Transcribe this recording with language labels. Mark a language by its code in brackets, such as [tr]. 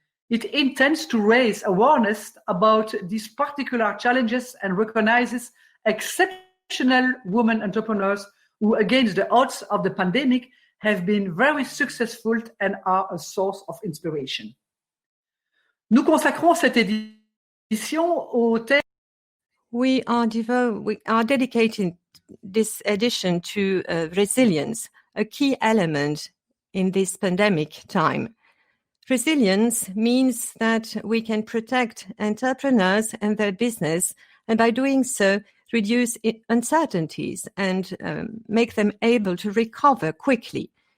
[en] It intends to raise awareness about these particular challenges and recognizes exceptional women entrepreneurs who, against the odds of the pandemic, have been very successful and are a source of inspiration. [fr] Nous consacrons cette édition au thème. [en] We are dedicating this edition to resilience, a key element in this pandemic time. Resilience means that we can protect entrepreneurs and their business, and by doing so, reduce uncertainties and make them able to recover quickly.